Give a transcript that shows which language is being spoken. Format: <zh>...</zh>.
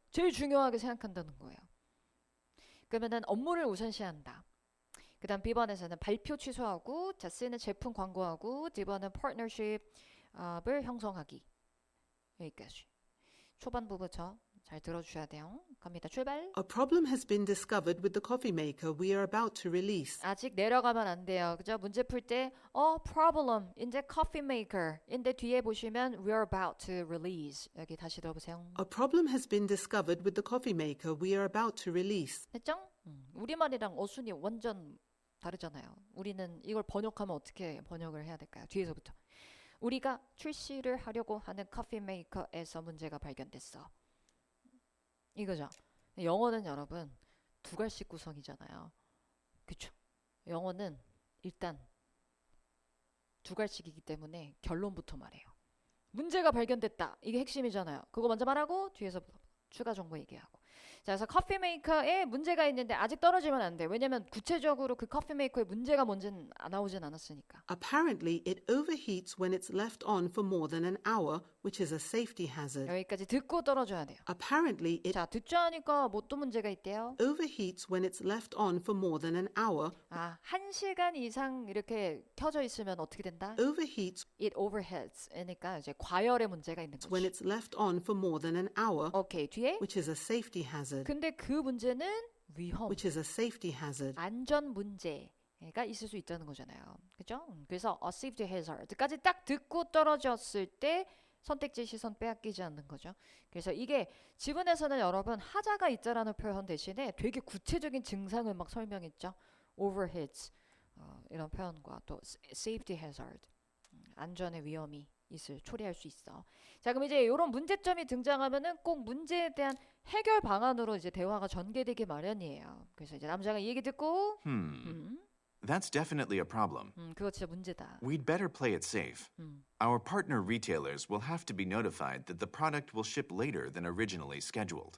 <ko>제일 중요하게 생각한다는 거예요. 그러면은 업무를 우선시한다. 그 다음 B번에서는 발표 취소하고, 자, C는 제품 광고하고, D번은 파트너십을 형성하기. 여기까지. 초반부부터 잘 들어주셔야 돼요. 갑니다. 출발.</ko> <en>A problem has been discovered with the coffee maker we are about to release.</en> <ko>아직 내려가면 안 돼요. 그죠? 문제 풀 때</ko> <en>problem in the coffee maker</en> <ko>인데 뒤에 보시면</ko> <en>we're about to release.</en> <ko>여기 다시 들어보세요.</ko> <en>A problem has been discovered with the coffee maker we are about to release.</en> <ko>됐죠? 우리말이랑 어순이 완전 다르잖아요. 우리는 이걸 번역하면 어떻게 번역을 해야 될까요? 뒤에서부터. 우리가 출시를 하려고 하는 커피 메이커에서 문제가 발견됐어. 이거죠. 영어는 여러분 두 갈씩 구성이잖아요. 그쵸? 영어는 일단 두 갈씩이기 때문에 결론부터 말해요. 문제가 발견됐다. 이게 핵심이잖아요. 그거 먼저 말하고 뒤에서 추가 정보 얘기하고. 자, 그래서 커피 메이커에 문제가 있는데 아직 떨어지면 안 돼. 왜냐면 구체적으로 그 커피 메이커에 문제가 뭔지는 나오진 않았으니까.</ko> <en>Apparently, it overheats when it's left on for more than an hour, which is a safety hazard.</en> <ko>여기까지 듣고 떨어져야 돼요.</ko> <en>Apparently, it</en> <ko>자, 듣죠 하니까 뭐 또 문제가 있대요.</ko> <en>overheats when it's left on for more than an hour.</en> <ko>1시간 이상 이렇게 켜져 있으면 어떻게 된다?</ko> <en>Overheats It overheats.</en> <ko>그러니까 이제 과열의 문제가 있는</ko> <en>when</en> <ko>거지.</ko> <en>it's left on for more than an hour,</en> <ko>오케이, 뒤에.</ko> <en>which is a safety hazard.</en> <ko>근데 그 문제는 위험,</ko> <en>Which is a safety hazard.</en> <ko>안전 문제가 있을 수 있다는 거잖아요. 그죠? 그래서</ko> <en>a safety hazard</en> <ko>까지 딱 듣고 떨어졌을 때 선택지 시선 빼앗기지 않는 거죠. 그래서 이게 지문에서는 여러분 하자가 있다라는 표현 대신에 되게 구체적인 증상을 막 설명했죠. overheats 이런 표현과 또 safety hazard 안전의 위험이 초래할 수 있어. 자, 그럼 이제 이런 문제점이 등장하면은 꼭 문제에 대한 해결 방안으로 이제 대화가 전개되기 마련이에요. 그래서 이제 남자가 이 얘기 듣고</ko> <en>That's definitely a problem.</en> <ko>그거 진짜 문제다.</ko> <en>We'd better play it safe. Our partner retailers will have to be notified that the product will ship later than originally scheduled.</en>